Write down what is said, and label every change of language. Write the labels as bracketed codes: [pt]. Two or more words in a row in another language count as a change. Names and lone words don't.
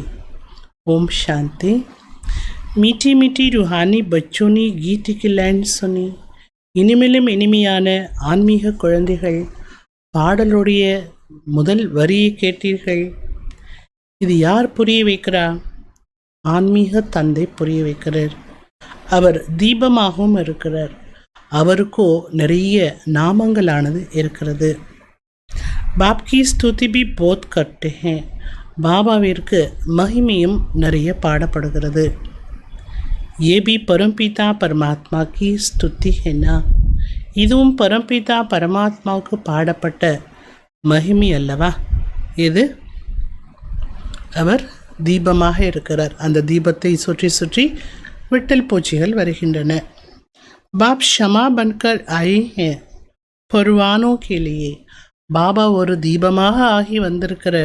[ta] ஓம் சாந்தி. [hi] मीठी मीठी रूहानी बच्चों ने गीत की लाइन सुनी. [ta] இனிமேலும் இனிமையான ஆன்மீக குழந்தைகள் பாடலுடைய முதல் வரியை கேட்டீர்கள். இது யார் புரிய வைக்கிறா? ஆன்மீக தந்தை புரிய வைக்கிறார். அவர் தீபமாகவும் இருக்கிறார். அவருக்கோ நிறைய நாமங்களானது இருக்கிறது. [hi] बाप की स्तुति भी बहुत करते हैं, [ta] பாபாவிற்கு மகிமையும் நிறைய பாடப்படுகிறது. [hi] ये भी परमपिता परमात्मा की स्तुति है ना, [ta] இதுவும் பரம்பிதா பரமாத்மாவுக்கு பாடப்பட்ட மகிமை அல்லவா? இது அவர் தீபமாக இருக்கிறார். அந்த தீபத்தை சுற்றி சுற்றி விட்டல் பூச்சிகள் வருகின்றன. [hi] बाप शमा बनकर आए हैं परवानों के लिए, [ta] பாபா ஒரு தீபமாக ஆகி வந்திருக்கிறார்.